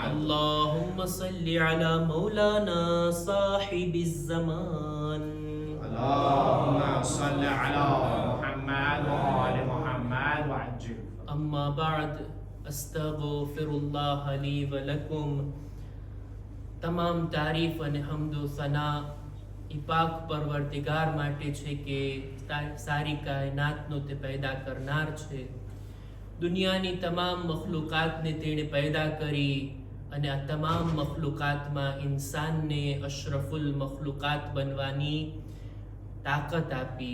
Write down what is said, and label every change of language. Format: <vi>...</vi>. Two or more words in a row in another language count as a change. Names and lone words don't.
<ar>اللهم صل على مولانا صاحب الزمان اللهم صل على محمد وآل محمد وعجل أما بعد استغفر الله لي ولكم</ar> <gu>તમામ તારીફ અને હમદો સના ઈ પાક પરવર્તિગાર માટે છે કે સારી કાયનાતનો તે પેદા કરનાર છે. દુનિયાની તમામ મખલુકાતને તેણે પેદા કરી અને આ તમામ મખલુકાતમાં ઇન્સાનને અશરફુલ મખલુકાત બનવાની તાકાત આપી.</gu>